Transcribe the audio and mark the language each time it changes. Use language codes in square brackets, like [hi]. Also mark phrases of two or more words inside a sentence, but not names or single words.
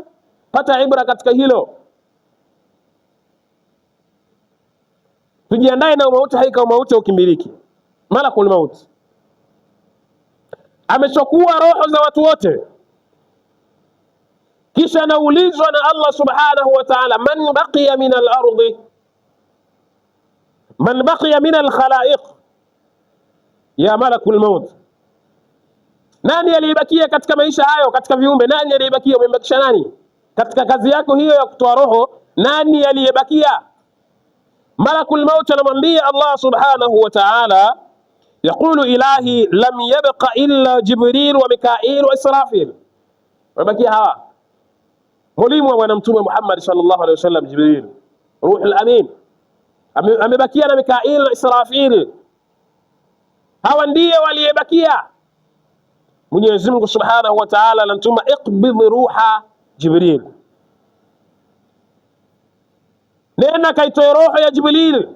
[sw] Pata ibra katika hilo. Tujiandae na mauti, haika mauti ukimbiliki. [ar] ملك الموت [sw] amechukua roho za watu wote, kisha anaulizwa na Allah [ar] سبحانه وتعالى, من بقي من الأرض، من بقي من الخلائق، يا ملك الموت. [sw] Nani aliyebakia katika maisha hayo, katika viumbe? Nani aliyebakia? Umembakisha nani katika kazi yako hiyo ya kutoa roho? Nani aliyebakia? [ar] ملك الموت [sw] anamwambia Allah [ar] سبحانه وتعالى، يقول إلهي لم يبق إلا جبريل وميكائيل وإسرافيل. [sw] Wamebakia hawa, mwalimu wa bwana Mtume Muhammad [ar] صلى الله عليه وسلم, [sw] Jibril [ar] الروح الأمين, [sw] amebakia na Mikail na Israfil. Hawa ndiye waliyebakia. Mwenyezi Mungu [ar] سبحانه وتعالى [sw] anamtuma [ar] اقبض روح جبريل, [sw] nenda kaitoe roho ya Jibril.